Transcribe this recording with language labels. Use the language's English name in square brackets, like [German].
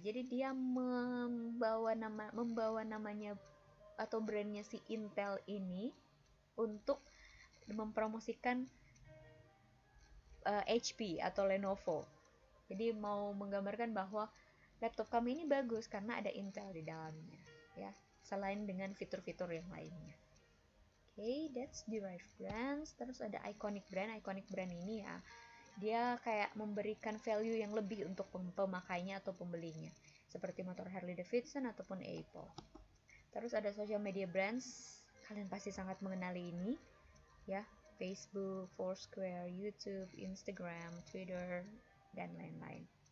[Indonesian] Jadi dia membawa namanya atau brandnya si Intel ini untuk mempromosikan HP atau Lenovo. Jadi mau menggambarkan bahwa laptop kami ini bagus karena ada Intel di dalamnya ya, selain dengan fitur-fitur yang lainnya. [English] Okay, that's derived brands. [Indonesian] Terus ada iconic brand ini ya, dia kayak memberikan value yang lebih untuk pemakainya atau pembelinya, seperti motor Harley Davidson ataupun Apple. Terus ada social media brands, kalian pasti sangat mengenali ini ya, Facebook, Foursquare, YouTube, Instagram, Twitter, dan lain-lain.